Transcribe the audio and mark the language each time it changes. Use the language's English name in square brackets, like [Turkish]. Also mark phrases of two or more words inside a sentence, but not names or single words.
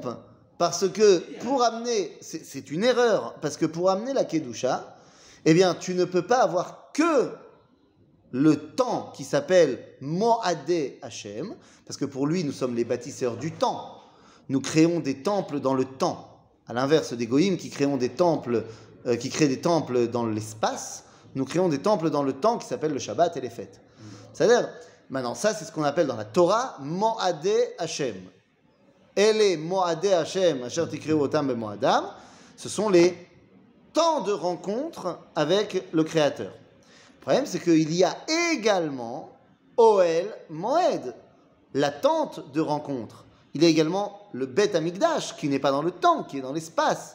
[French] Parce que pour amener, c'est une erreur, parce que pour amener la Kedusha, eh bien, tu ne peux pas avoir que le temps qui s'appelle Moadé Hashem, parce que pour lui, nous sommes les bâtisseurs du temps. Nous créons des temples dans le temps. À l'inverse des Goïms qui créent des temples dans l'espace, nous créons des temples dans le temps qui s'appellent le Shabbat et les fêtes. C'est-à-dire, maintenant, ça, c'est ce qu'on appelle dans la Torah Moadé Hashem. [Hebrew] אלה מועדי ה', אשר תקראו אתם במועדם, [French] ce sont les temps de rencontre avec le Créateur. Le problème, c'est qu'il y a également Oel Moed, la tente de rencontre. Il y a également le Bet Amikdash, qui n'est pas dans le temps, qui est dans l'espace.